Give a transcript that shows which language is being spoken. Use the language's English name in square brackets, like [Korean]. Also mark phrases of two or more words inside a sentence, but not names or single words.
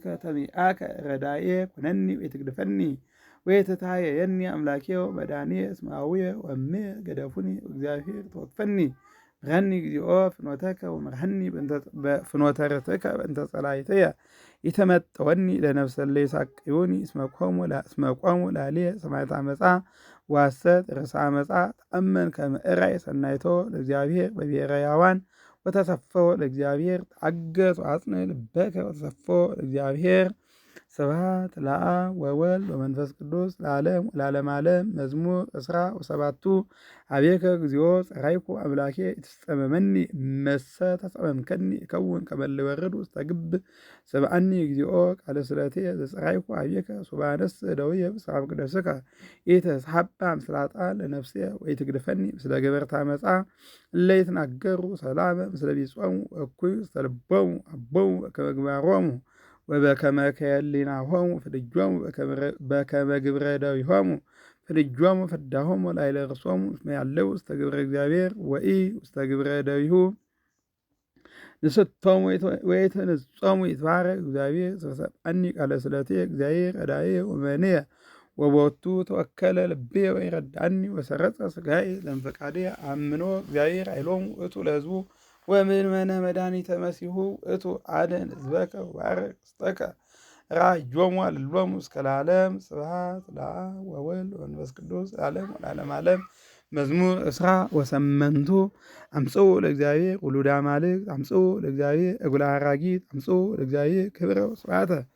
[Geez] ተሚአከ ረዳኤ ኩነኒ ወይትግድፈኒ ወይትታየየኒ አምላኬ ወመድኃኒየ እስመ አቡየ ወእምየ ገደፉኒ እግዚአብሔር ተወክፈኒ ምርሐኒ እግዚኦ ፍኖተከ ወምርሐኒ በፍኖተ ርትዕከ በእንተ ጸላእትየ ይተመጠወኒ ለነፍሰ እለ ይሳቅዩኒ እስመ ቆሙ ላዕሌየ ሰማዕተ አመፃ ወሐሰት ርእሰ አመፃ ተአመን ከመ እራይ ሰናይቶ ለእግዚአብሔር በብሔረ ሕያዋን ወተሰፈወ ለእግዚአብሔር ተአገሥ ወአጽንዕ ልበከ ወተሰፈወ ለእግዚአብሔር ስብሐት ለአብ ወወልድ ወመንፈስ ቅዱስ ለዓለም ወለዓለመ ዓለም። መዝሙር እስራ ወሰባቱ ኀቤከ እግዚኦ ጸራይኩ አምላኬ ኢትጸመመኒ እመሰ ተጸመምከኒ እከውን ከመ እለ ይወርዱ ውስተ ግብ ስምዓኒ እግዚኦ ቃለ ስእለትየ ዘጸራይኩ ኀቤከ ሶበ አነስእ እደውየ ውስተ መቅደስከ ኢተስሐባ ምስለ ኃጥኣን ለነፍስየ ወኢትግድፈኒ ምስለ ገበርተ አመፃ እለ ይትናገሩ ሰላመ ምስለ ቢጾሙ ወእኩይ ውስተ ልቦሙ አቦሙ በከመ ምግባሮሙ ወበከመ ከህሊናሆሙ ፍድጆሙ በከመ ግብረ እደዊሆሙ ፍድጆሙ ፍዳሆሙ ላዕለ ርእሶሙ እስመ ያለው ውስተ ግብረ እግዚአብሔር ወኢ ውስተ ግብረ እደዊሁ ንስቶሙ ወይትንጾሙ ይትባረክ እግዚአብሔር ዘሰብአኒ ቃለ ስለትየ እግዚአብሔር ረዳኤ ወመንየ ወቦቱ ተወከለ ልብየ ወይረዳእኒ ወሰረጸ ሥጋዬ ለእምፈቃድየ አምኖ እግዚአብሔር ኃይሎሙ ውእቱ ለሕዝቡ ወምእመነ መድኃኒተ መሲሑ ውእቱ አድኅን ሕዝበከ ወባርክ ርስተከ ራእዮሙ አልሎሙ እስከ ለዓለም። ስብሐት ለአብ ወወልድ ወመንፈስ ቅዱስ ለዓለም ወለዓለመ ዓለም። መዝሙር እስራ ወሰመንቱ አምጽኡ ለእግዚአብሔር ውሉደ አማልክት አምጽኡ ለእግዚአብሔር እጉለ አራጊት አምጽኡ ለእግዚአብሔር ክብረ ወስብሐተ